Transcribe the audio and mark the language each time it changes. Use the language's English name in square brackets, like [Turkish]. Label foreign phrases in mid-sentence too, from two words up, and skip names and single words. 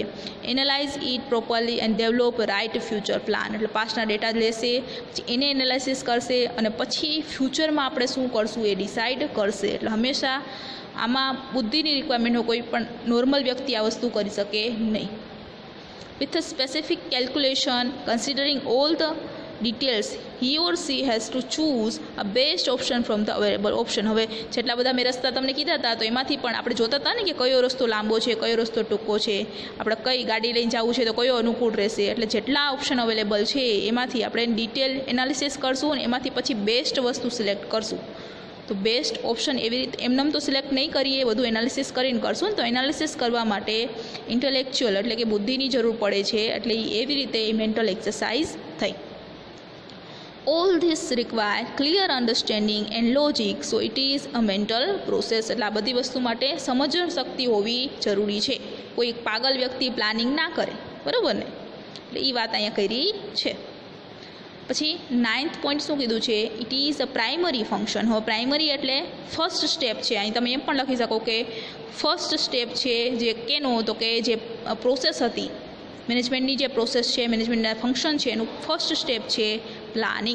[English] analyse it properly and develop right future plan, [Gujarati] એટલે પાસ્ટના ડેટા લેશે, પછી એને એનાલિસિસ કરશે અને પછી ફ્યુચરમાં આપણે શું કરશું એ ડિસાઇડ કરશે. એટલે હંમેશા આમાં બુદ્ધિની રિક્વાયરમેન્ટ કોઈ પણ નોર્મલ વ્યક્તિ આ વસ્તુ કરી શકે નહીં. [English] with a specific calculation considering all the details, he or she has to choose a best option from the available option. [Gujarati] હવે જેટલા બધા મેં રસ્તા તમને કીધા હતા, તો એમાંથી પણ આપણે જોતા હતા ને કે કયો રસ્તો લાંબો છે, કયો રસ્તો ટૂંકો છે, આપણે કઈ ગાડી લઈને જવું છે તો કયો અનુકૂળ રહેશે. એટલે જેટલા [English] option available [Gujarati] છે એમાંથી આપણે [English] detail analysis [Gujarati] કરશું અને એમાંથી પછી બેસ્ટ વસ્તુ સિલેક્ટ કરશું. તો [English] best option [Gujarati] એવી રીતે એમનેમ તો સિલેક્ટ નહીં કરીએ, બધું એનાલિસિસ કરીને કરશું. તો એનાલિસિસ કરવા માટે ઇન્ટેલેક્ચ્યુઅલ એટલે કે બુદ્ધિની જરૂર પડે છે, એટલે એવી રીતે એ [English] mental exercise [Gujarati] થઈ. [English] All this require clear understanding and logic, so it is a mental process. [Gujarati] એટલે આ બધી વસ્તુ માટે સમજણ શક્તિ હોવી જરૂરી છે. કોઈ પાગલ વ્યક્તિ પ્લાનિંગ ના કરે, બરાબર ને? એટલે એ વાત અહીંયા કરી છે. પછી 9th પોઈન્ટ શું કીધું છે? [English] it is a primary function. [Gujarati] હવે પ્રાઇમરી એટલે [English] first step [Gujarati] છે. અહીં તમે એમ પણ લખી શકો કે [English] first step [Gujarati] છે જે કેનો, તો કે જે પ્રોસેસ હતી મેનેજમેન્ટની, જે પ્રોસેસ છે મેનેજમેન્ટના ફંક્શન છે એનું [English] first step [Gujarati] છે પ્લાનિંગ.